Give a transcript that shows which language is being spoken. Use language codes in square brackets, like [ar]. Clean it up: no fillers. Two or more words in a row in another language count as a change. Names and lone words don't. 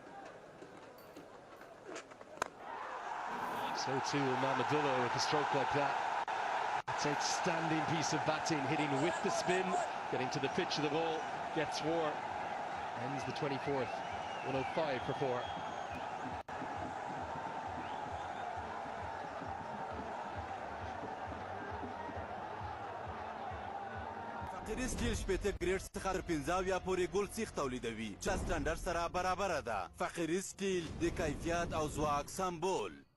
[en] So too will Mahmudullah with a stroke like that. It's an outstanding piece of batting, hitting with the spin, getting to the pitch of the ball, gets 4, ends the 24th, 105 for 4. [ps] فقیري سټیل شپېته ګریډ څخه تر 15 پورې ګل سیخ تولیدوي چې سټنډرډ سره برابره ده. فقیري سټیل د کیفیت او ځواک سمبول.